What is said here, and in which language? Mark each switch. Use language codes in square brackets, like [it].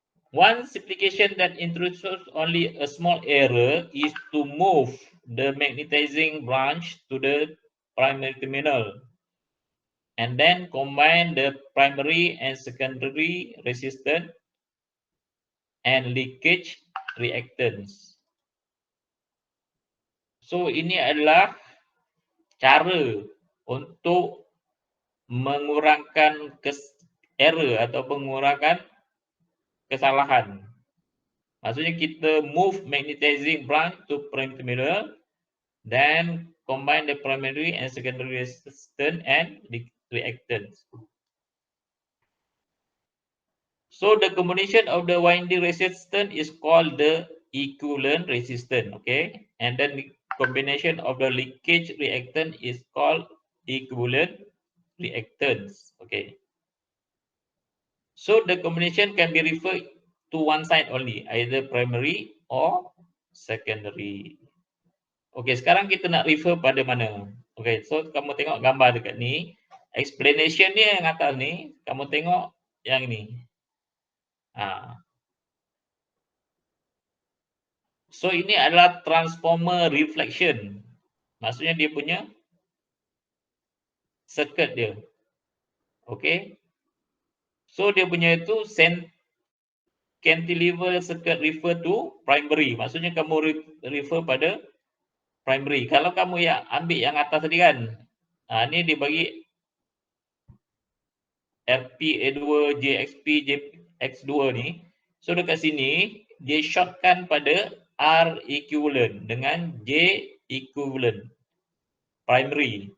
[en] One simplification that introduces only a small error is to move the magnetizing branch to the primary terminal and then combine the primary and secondary resistance and leakage reactance. [ms] So ini adalah cara untuk mengurangkan error atau mengurangkan kesalahan. Maksudnya kita [en] move magnetizing branch to primary terminal, then combine the primary and secondary resistance and reactance. So the combination of the winding resistance is called the equivalent resistance, okay? And then the combination of the leakage reactance is called equivalent reactance, okay? So the combination can be referred to one side only, either primary or secondary. [ms] Okey, sekarang kita nak refer pada mana? Okey, so kamu tengok gambar dekat ni. Explanation dia yang atas ni, kamu tengok yang ni. So ini adalah transformer reflection. Maksudnya dia punya circuit dia. Okey. So dia punya itu cantilever circuit [en] refer to primary. [ms] Maksudnya kamu refer pada primary. Kalau kamu yang ambil yang atas tadi kan. Ni dia bagi RPA2, JXP, JX2 ni. So dekat sini dia shortkan pada R equivalent dengan J equivalent. Primary.